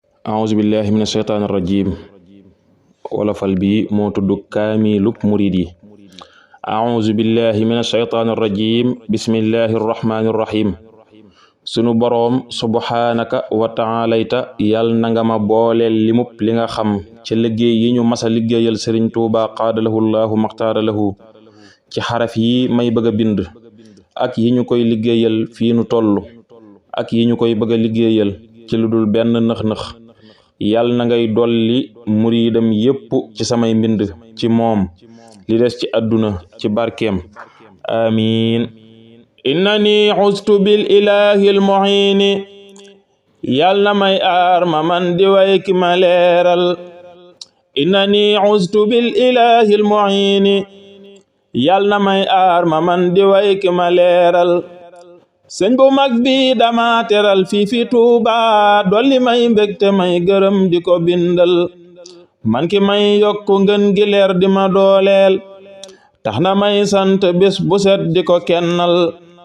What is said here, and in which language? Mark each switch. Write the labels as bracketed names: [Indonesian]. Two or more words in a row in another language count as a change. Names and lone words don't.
[Arabic] أعوذ بالله من الشيطان الرجيم. [Wolof] Wolofal bi moo tudd Kaamilub Murid yi. [Arabic] أعوذ بالله من الشيطان الرجيم. بسم الله الرحمن الرحيم. [Wolof] Sunu Boroom [Arabic] سبحانك وتعاليت, [Wolof] yal na nga ma booleel limub li nga xam ci liggéey yi ñu mas a liggéeyal Sëriñ Tuubaa [Arabic] قاده الله ما اختار له [Wolof] ci xaraf yi may bëgg a bind ak yi ñu koy liggéeyal fii nu toll ak yi ñu koy bëgg a liggéeyal ci lu dul benn nëx-nëx. Yal na ngay dolli muridam yépp ci samay mbind ci moom li des ci àdduna ci barkeem. Amiin. [Arabic] إنني عزت بالإله المعين. [Wolof] Yal na may aar ma man di way ki ma leeral. [Arabic] إنني عزت بالإله المعين. [Wolof] Yal na may aar ma man di way ki ma leeral. Sëñ bu mag bi dama teral fii fi Tuuba, dolli may mbégte may gërëm di ko bindal. Man ki may yokku ngën gi leer di ma dooleel. Tax na may sant bés bu set di ko kennal.